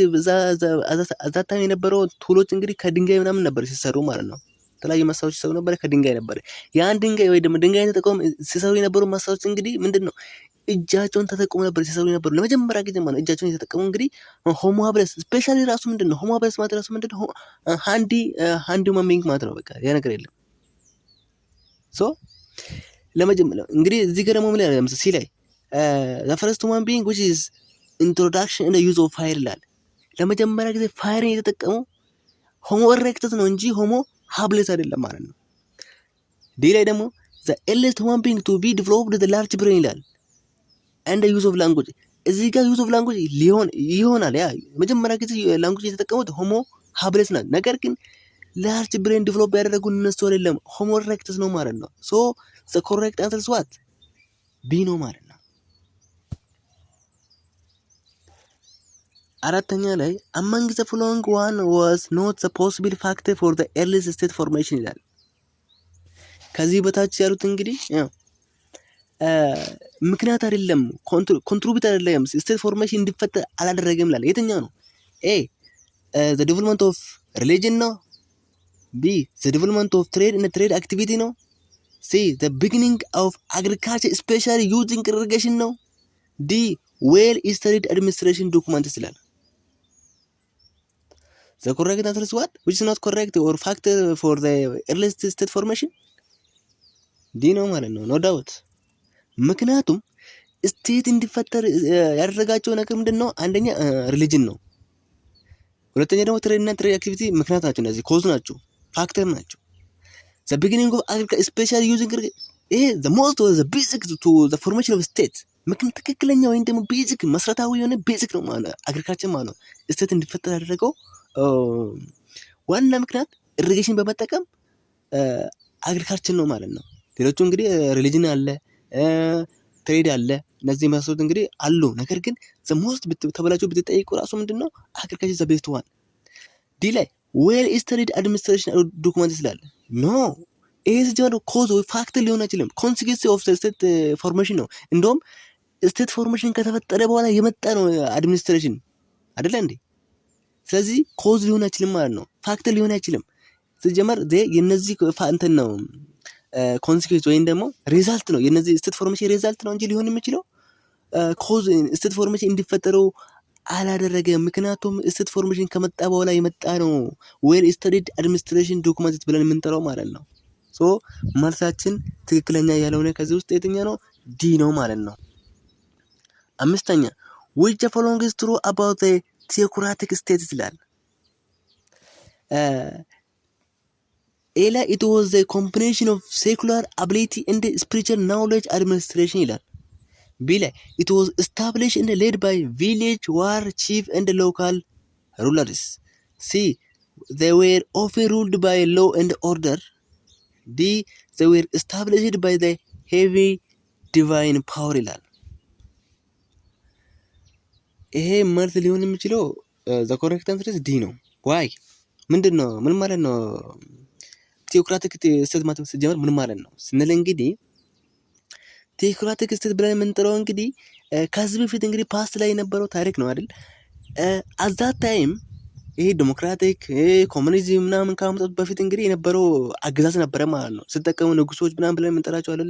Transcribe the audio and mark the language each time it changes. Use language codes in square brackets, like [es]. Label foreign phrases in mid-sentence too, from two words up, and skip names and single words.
[am] አዛታም የነበረው ቱሎች እንግዲህ ከድንጋይ ምናምን ነበር ሲሰሩ ማለት ነው። የተለያዩ መሳሪያዎች ሲሰሩ ነበር ከድንጋይ ነበር። ያን ድንጋይ ወይ ደግሞ ድንጋይ ተጠቅመው ሲሰሩ የነበሩ መሳሪያዎች እንግዲህ ምንድነው እጃቸውን ተጠቅመው ነበር ሲሰሩ የነበሩ ለመጀመሪያ ጊዜ ማለት እጃቸውን የተጠቀሙ እንግዲህ ሆሞ ሃብለስ ስፔሻሊ ራሱ ምንድነው ሆሞ ሃብለስ ማለት ራሱ ምንድነው [en] handy human being [am] ማለት ነው። በቃ ያ ነገር የለም። [en] ሶ [am] ለመጀመሪያ እንግዲህ እዚህ ጋር ደግሞ ምን ያለ ለምሳሌ ሲ ላይ [en] the first human being which is introduction and the use of fire [am] ይላል። ለመጀመሪያ ጊዜ ፋየርን የተጠቀመው ሆሞ ኢሬክተስ ነው እንጂ ሆሞ ሃብለስ አይደለም ማለት ነው። ዲ ላይ ደግሞ [en] the earliest human being to be developed the large brain [am] ይላል [en] and the use of language። [am] እዚህ ጋር [en] use of language [am] ይሆናል ያ መጀመሪያ ጊዜ ላንጉጅ የተጠቀሙት ሆሞ ሃብለስ ናት። ነገር ግን [en] large brain develop [am] ያደረጉ እነሱ አይደለም ሆሞ ኢሬክተስ ነው ማለት ነው። ሶ [en] the correct answer is what [am] ቢ ነው ማለት ነው። አራተኛ ላይ [en] among the following one was not the possible factor for the earliest state formation [am] ይላል። ከዚህ በታች ያሉት እንግዲህ ምክንያት አይደለም [en] ኮንትሪቢዩት አይደለም state formation [am] እንዲፈጠር አላደረገም ይላል። የትኛው ነው? [en] ኤ the development of religion ነው። ቢ the development of trade and trade activity ነው። ሲ the beginning of agriculture especially using irrigation ነው። ዲ well studied administration documents ይላል። the correct answer is what which is not correct or factor for the earliest state formation ዲ [am] ነው ማለት ነው። [en] no doubt [am] ምክንያቱም ስቴት እንዲፈጠር ያደረጋቸው ነገር ምንድነው? አንደኛ ሪሊጅን ነው። ሁለተኛ ደግሞ ትሬድ እና [en] trade activity [am] ምክንያት ናቸው። እነዚህ ኮዝ ናቸው፣ ፋክተር ናቸው። [en] the beginning of agriculture especially using [am] ይሄ [en] the most of the basic to the formation of state [am] ምክንያት ትክክለኛ ወይም ደግሞ ቤዚክ መሰረታዊ የሆነ ቤዚክ ነው ማለት አግሪካልቸር ማለት ነው። ስቴት እንዲፈጠር ያደረገው ዋና ምክንያት ኢሪጌሽን በመጠቀም አግሪካልቸር ነው ማለት ነው። ሌሎቹ እንግዲህ ሪሊጅን አለ፣ ትሬድ አለ፣ እነዚህ መሰረት እንግዲህ አሉ። ነገር ግን [en] the most [am] ተበላችሁ ብትጠይቁ ራሱ ምንድነው አግሪካልቸር [en] the best one። [am] ዲ ላይ [en] well studied administration [am] ዶክመንት ስላለ ኖ ይሄ ሲጀምር ኮዝ ወይ ፋክተር ሊሆን አይችልም። [en] consequence of state formation [am] ነው። እንደውም [en] state formation [am] ከተፈጠረ በኋላ የመጣ ነው አድሚኒስትሬሽን አይደለ እንዴ? ስለዚህ ኮዝ ሊሆን አይችልም ማለት ነው። ፋክተር ሊሆን አይችልም። ሲጀመር የነዚህ እንትን ነው ኮንሲኩዌንስ ወይም ደግሞ ሪዛልት ነው። የነዚህ [en] state formation result [am] ነው እንጂ ሊሆን የሚችለው [en] cause state formation [am] እንዲፈጠረው አላደረገም። ምክንያቱም [en] state formation [am] ከመጣ በኋላ የመጣ ነው [en] well studied administration document [am] ብለን የምንጠራው ማለት ነው። ሶ መልሳችን ትክክለኛ ያልሆነ ከዚህ ውስጥ የትኛ ነው? [en] ዲ [am] ነው ማለት ነው። አምስተኛ [en] which the following is true about the theocratic state [am] ይላል። ኤላ [en] it was the combination of secular ability and spiritual knowledge administration [am] ይላል። ቢ ላይ [en] it was established and led by village war chief and local rulers። ሲ they were often ruled by law and order። ዲ they were established by the heavy divine power [am] ይላል። ይሄ መልስ ሊሆን የሚችለው [en] the correct answer is ዲ ነው። ዋይ [am] ምንድነው? ምን ማለት ነው? [en] theocratic state [am] ማለት ሲጀመር ምን ማለት ነው ስንል እንግዲህ [en] theocratic state [am] ብለን የምንጠራው እንግዲህ ከዚህ በፊት እንግዲህ ፓስት ላይ የነበረው ታሪክ ነው አይደል? [en] at that time [am] ይሄ [en] democratic communism [am] ምናምን ከመምጣቱ በፊት እንግዲህ የነበረው አገዛዝ ነበረ ማለት ነው። ሲጠቀሙ ንጉሶች ምናምን ብለን የምንጠራቸው አይደል?